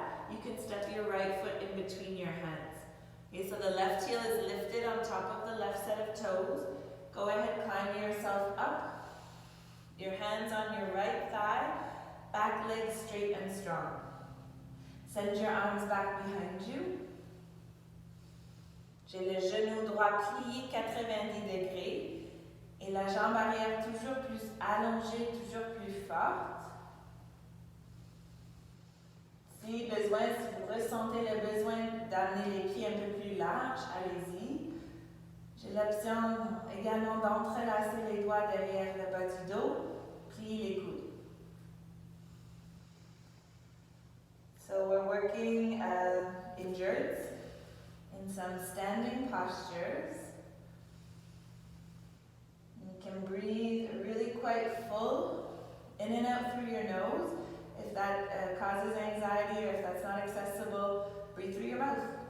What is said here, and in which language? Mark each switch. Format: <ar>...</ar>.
<en>you can step your right foot in between your hands. Okay, so the left heel is lifted on top of the left set of toes. Go ahead, climb yourself up. Your hands on your right thigh, back leg straight and strong. Send your arms back behind you.</en> <fr>J'ai le genou droit plié 90 degrés et la jambe arrière toujours plus allongée, toujours plus forte. Si besoin, si vous ressentez le besoin d'amener les pieds un peu plus larges, allez-y. J'ai l'option également d'entrelacer les doigts derrière le bas du dos, plier les coudes.</fr> <en>So we're working injured in some standing postures. You can breathe really quite full, in and out through your nose. If that causes anxiety or if that's not accessible, breathe through your mouth.</en>